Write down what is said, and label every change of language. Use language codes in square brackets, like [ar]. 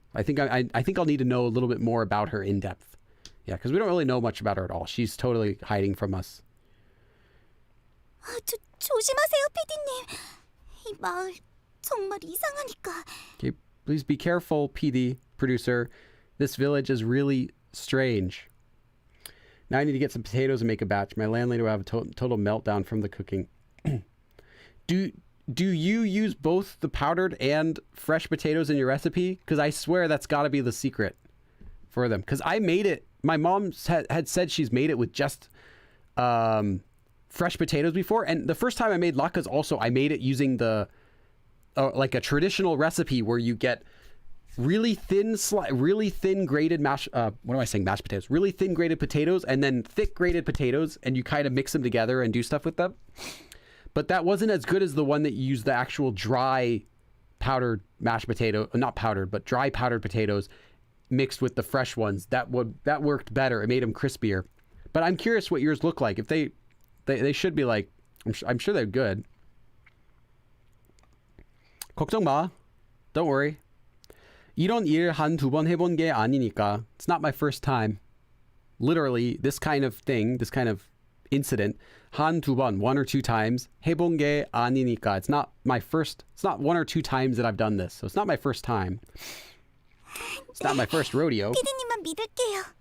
[en] I think I'll need to know a little bit more about her in depth. Yeah, because we don't really know much about her at all. She's totally hiding from us. [ko] 조심하세요, PD님. 이 마을 정말 이상하니까. [en] Okay, please be careful, PD, producer. This village is really strange. Now I need to get some potatoes and make a batch. My landlady will have a total meltdown from the cooking. Do you use both the powdered and fresh potatoes in your recipe? Because I swear that's got to be the secret for them. Because I made it. My mom had said she's made it with just fresh potatoes before. And the first time I made latkes also, I made it using the like a traditional recipe where you get really thin grated mashed potatoes, really thin grated potatoes, and then thick grated potatoes, and you kind of mix them together and do stuff with them. But that wasn't as good as the one that used the actual dry powdered mashed potato, not powdered, but dry powdered potatoes mixed with the fresh ones. That worked better. It made them crispier. But I'm curious what yours look like. If they should be like, I'm sure they're good. [ko] 걱정 마. [en] Don't worry. [ko] 이런 일 한두 번 해본 게 아니니까. [en] It's not my first time. Literally, this kind of thing, this kind of incident, 한두 번, one or two times, [ko] 해본 게 아니니까. [en] It's not one or two times that I've done this. So it's not my first time. It's not my first rodeo. [ko] PD님만 믿을게요.